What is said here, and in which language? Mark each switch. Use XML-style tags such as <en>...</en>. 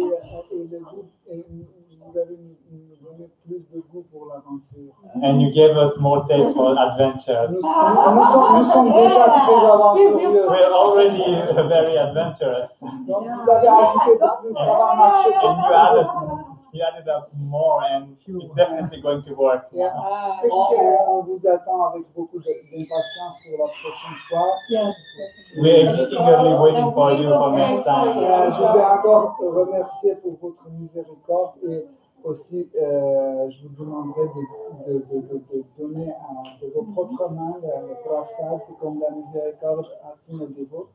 <fr>Et vous avez nous donné plus de goût pour l'aventure.</fr> <en>And you gave us more taste for adventures.</en> <fr>Nous sommes déjà très aventureux.</fr> <en>We're already very adventurous.</en> <fr>Donc vous avez ajouté de plus, ça va marcher.</fr> <en>And you added up more, and it's definitely going to work. Yeah.</en> <fr>On vous attend avec beaucoup d'impatience pour la prochaine fois.</fr> <en>Yes. We're eagerly waiting for you for next time.</en> <fr>Je vais encore te remercier pour votre miséricorde, et aussi je vous demanderai de donner de vos propres mains le prasad comme la miséricorde à tous nos dévots.</fr>